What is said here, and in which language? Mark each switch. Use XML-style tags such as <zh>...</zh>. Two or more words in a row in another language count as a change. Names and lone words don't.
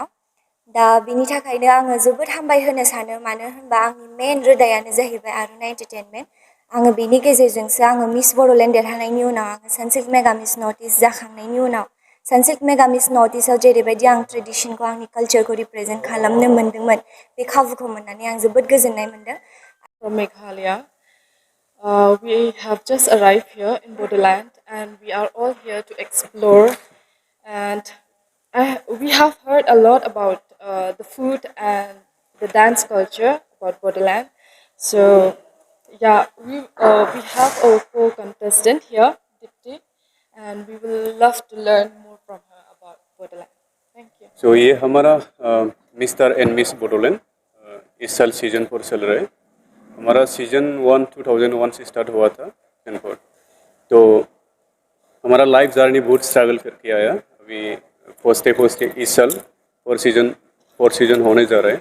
<brx>दा बिनि थाखायनो आङो जोबोद हामबाय होनो सानो, मानो होनबा आंनि मेन रोदायानो जाहैबाय आर'नाइ एन्टारटेनमेन्ट। आङो बेनि गेजेरजोंसो आङो मिस बड'लेण्ड देरहानायनि उनाव आङो सानसिल्क मेगा मिस नर्थ इस्ट जाखांनायनि उनाव सानसिल्क मेगा मिस नर्थ इस्टआव जेरैबायदि आं ट्रेडिसनखौ आंनि कालचारखौ रिप्रेजेन्ट खालामनो मोन्दोंमोन, बे खाबुखौ मोननानै आं जोबोद गोजोननाय मोन्दों।</brx> <en>From Meghalaya. We have just arrived here in Bodoland, and we are all here to explore. And we have heard a lot about the food and the dance culture about Bodoland. So yeah, we have our co-contestant here, Dipti, and we will love to learn more from her about Bodoland. Thank you.</en> <hi>So ये हमारा मिस्टर एंड मिस बोडोलैंड इस साल सीजन 4 चल रहा है। हमारा सीजन 1 2001 से स्टार्ट हुआ था सीजन 4। तो हमारा</hi> <en>life journey</en> <hi>बहुत स्ट्रगल करके आया। अभी फर्स्ट इस साल 4 सीजन होने जा रहा है।</hi>